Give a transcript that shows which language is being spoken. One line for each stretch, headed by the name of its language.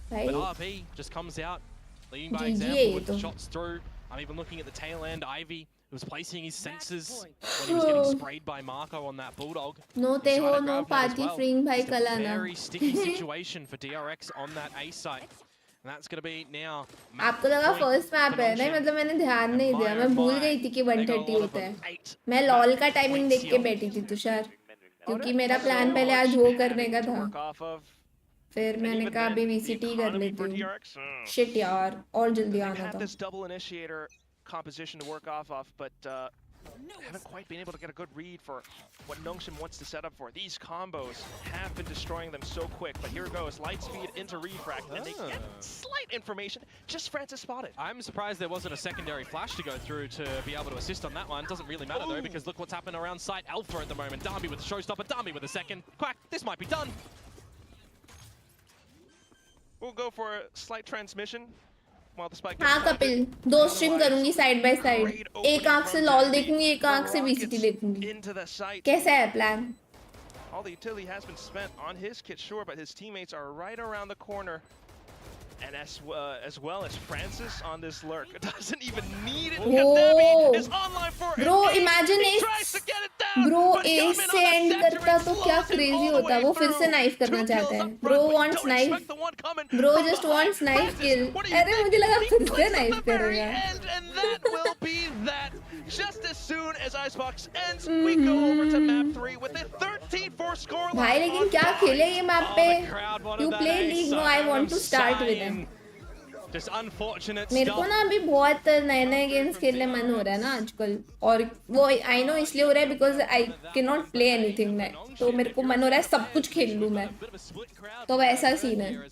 English: But RB just comes out, leading by example with the shots through. I'm even looking at the tail end. Ivy was placing his sensors when he was getting sprayed by Marco on that Bulldog. No te ho, no party freeing bhai kala na. Very sticky situation for DRX on that A site. And that's going to be now.
Hindi: आपको लगा first map है? नहीं, मतलब मैंने ध्यान नहीं दिया, मैं भूल गई थी कि 130 होता है। मैं लॉल का टाइमिंग देख के बैठी थी तुषार, क्योंकि मेरा प्लान पहले आज वो करने का था। फिर मैंने कहा अभी VCT कर लेती हूँ। शिट यार, और जल्दी आना था।
English: Composition to work off, but haven't quite been able to get a good read for what Nongshim wants to set up for. These combos have been destroying them so quick, but here goes light speed into refract, and they get slight information. Just Francis spotted. I'm surprised there wasn't a secondary flash to go through to be able to assist on that one. Doesn't really matter though, because look what's happening around site Alpha at the moment. Darby with the showstopper, Darby with a second. Quack, this might be done. We'll go for a slight transmission.
Hindi: हाँ Kapil, 2 stream करूंगी side by side, एक आंख से lol देखूंगी, एक आंख से VCT देखूंगी। कैसा है plan?
English: All the utility has been spent on his kit, sure, but his teammates are right around the corner. And as well as Francis on this lurk. It doesn't even need it. Oh, is online for bro, imagine bro ace
Hindi: से end करता तो क्या crazy होता। वो फिर से knife करना चाहता है।
English: Bro wants knife. Bro just wants knife kill.
Hindi: अरे मुझे लगा फिर से knife करेगा।
English: And that will be that. Just as soon as Icebox ends, we go over to map 3 with a 13-4 score.
Hindi: भाई लेकिन क्या खेले ये मैप पे?
English: You play League? No, I want to start with him. Just unfortunate.
Hindi: मेरे को ना अभी बहुत नए गेम्स खेलने मन हो रहा है ना आजकल, और वो
English: I know
Hindi: इसलिए हो रहा है
English: because I cannot play anything
Hindi: नए, तो मेरे को मन हो रहा है सब कुछ खेल लूँ मैं, तो वैसा सीन है।